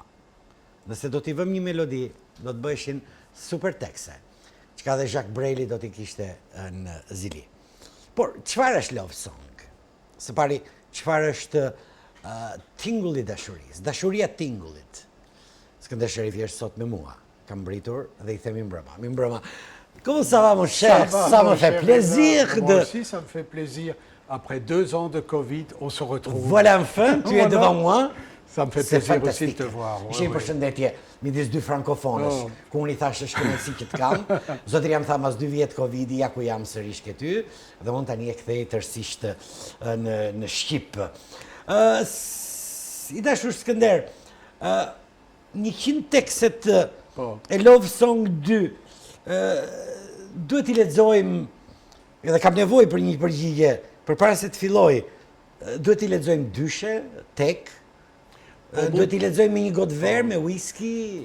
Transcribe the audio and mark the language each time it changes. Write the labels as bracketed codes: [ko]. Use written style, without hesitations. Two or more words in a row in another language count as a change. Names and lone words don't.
[sq] Nëse do t'i vëm një melodi, do të bëheshin super tekste, çka dhe Jacques Brel do t'i kishte në zili. Por çfarë është Love Song? Së pari, çfarë është tingulli i dashurisë, dashuria tingullit? Skënder Sherifi është sot me mua. Kam mbritur dhe i themi mbrëma. Mi mbrëma. [fr] Comment ça va, mon cher? Ça me fait plaisir de... Moi aussi, ça me fait plaisir. Après 2 ans de Covid, on se retrouve. Voilà, enfin, tu es devant moi. Ça me fait plaisir aussi de te voir. [sq] Ishe një përshëndetje midis dy frankofonësh, ku unë i thashë është kënaqësi që të kam. Zotëria më tha mas 2 vjet Covidi, ja ku jam sërish këty, dhe unë tani e kthej tërësisht në Shqip. I dashur Skënder, 100 tekset e Love Song 2, duhet i lexojmë, edhe kam nevojë për një përgjigje, përpara se të filloj, duhet i lexojmë dyshe, tek, duhet i lexojmë me një gotë verë, me whisky.